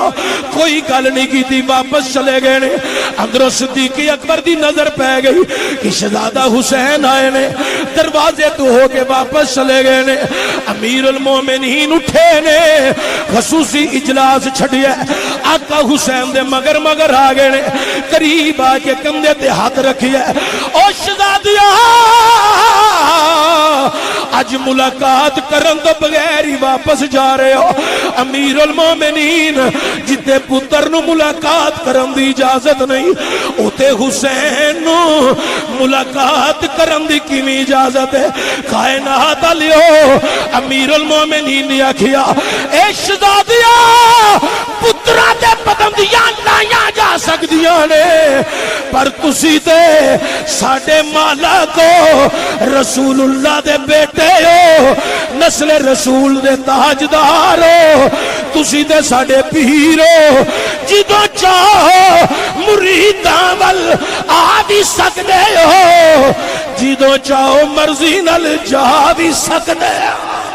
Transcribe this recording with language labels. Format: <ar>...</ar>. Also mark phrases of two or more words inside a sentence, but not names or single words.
<pa>کوئی گل نہیں کیتی واپس چلے گئے نے اندروں صدیق اکبر دی نظر پہ گئی کہ شہزادہ حسین آئے نے دروازے تو ہو کے واپس چلے گئے نے امیر المومنین اٹھے نے خصوصی اجلاس چھڑیا آقا حسین دے مگر مگر آ گئے نے قریب آ کے کندھے تے ہاتھ رکھیا او شہزادیاں اج ملاقات کرن تو بغیر ہی واپس جا رہے ہو امیر المومنین جتے پتر نو ملاقات کرن دی اجازت نہیں اوتے حسین نو ملاقات کرن دی کیویں اجازت ہے کائنات علیو امیر المومنین نے آکھیا اے شہزادیاں پتراں دے پابندیاں لائیاں جا سکدیاں نے پر تسی تے ساڈے مالا کو رسول اللہ دے بیٹے ہو نسل رسول دے تاجدار ہو تسی تے ساڈے پیر ہو جدوں چاہو مریداں ول آ بھی سکدے ہو جدوں چاہو مرضی نال جا بھی سکدے ہو</pa>